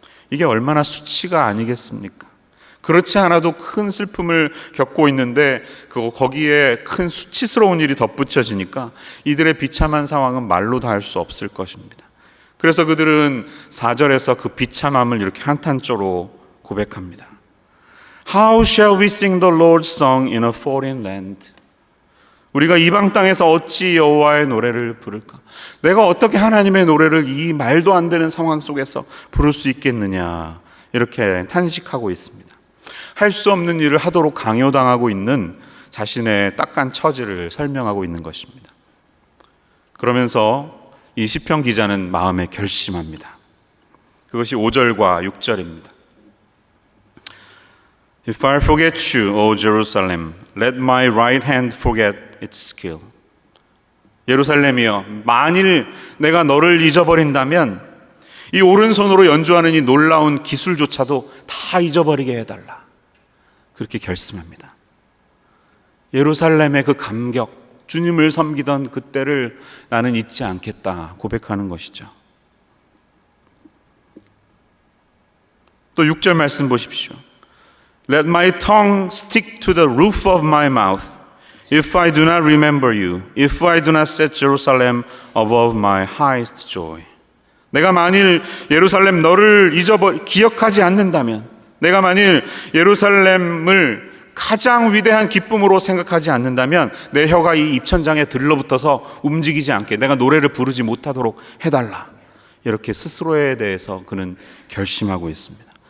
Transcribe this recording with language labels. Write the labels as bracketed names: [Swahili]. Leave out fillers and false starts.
[Korean] 이게 얼마나 수치가 아니겠습니까? 그렇지 않아도 큰 슬픔을 겪고 있는데 거기에 큰 수치스러운 일이 덧붙여지니까 이들의 비참한 상황은 말로 다 할 수 없을 것입니다. 그래서 그들은 4절에서 그 비참함을 이렇게 한탄조로 고백합니다. [English] How shall we sing the Lord's song in a foreign land? [Korean] 우리가 이방 땅에서 어찌 여호와의 노래를 부를까? 내가 어떻게 하나님의 노래를 이 말도 안 되는 상황 속에서 부를 수 있겠느냐, 이렇게 탄식하고 있습니다. 할 수 없는 일을 하도록 강요당하고 있는 자신의 딱한 처지를 설명하고 있는 것입니다. 그러면서 이 시편 기자는 마음에 결심합니다. 그것이 5절과 6절입니다. [English] If I forget you, O Jerusalem, let my right hand forget its skill. [Korean] 예루살렘이여, 만일 내가 너를 잊어버린다면 이 오른손으로 연주하는 이 놀라운 기술조차도 다 잊어버리게 해달라. 그렇게 결심합니다. 예루살렘의 그 감격, 주님을 섬기던 그때를 나는 잊지 않겠다 고백하는 것이죠. 또 6절 말씀 보십시오. [English] Let my tongue stick to the roof of my mouth if I do not remember you, if I do not set Jerusalem above my highest joy. [Korean] 내가 만일 예루살렘 너를 기억하지 않는다면, 내가 만일 예루살렘을 가장 위대한 기쁨으로 생각하지 않는다면 내 혀가 이 입천장에 들러붙어서 움직이지 않게, 내가 노래를 부르지 못하도록 해달라. 이렇게 스스로에 대해서 그는 결심하고 있습니다.